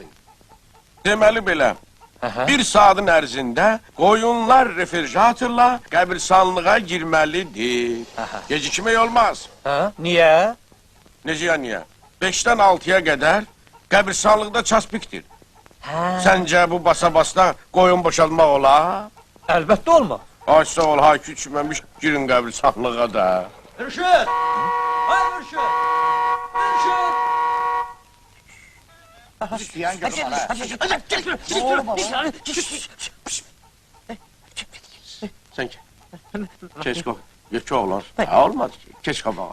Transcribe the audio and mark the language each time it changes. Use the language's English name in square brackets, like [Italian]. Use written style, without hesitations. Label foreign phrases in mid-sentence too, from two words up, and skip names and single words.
[Azerbaijani] Deməli belə, bir saatın ərzində qoyunlar refrigeratorla qəbirstanlığa girməlidir. Gecikmək olmaz. Niye? Necə ya niyə? 5-dən 6-ya qədər qəbirstanlıqda çaspikdir. Səncə bu basa-basda qoyun boşaltmaq olar? [Turkish] Elbette olmaz. [Azerbaijani] Ay sağ ol, haykü içməmiş girin qəbirstanlığa da. Mürşid! Hay Mürşid! Mürşid! [Turkish] İsteyen görür bana. Sen keç kalk. Geç oğlan. Ha, olmadı ki. Keç kabağa.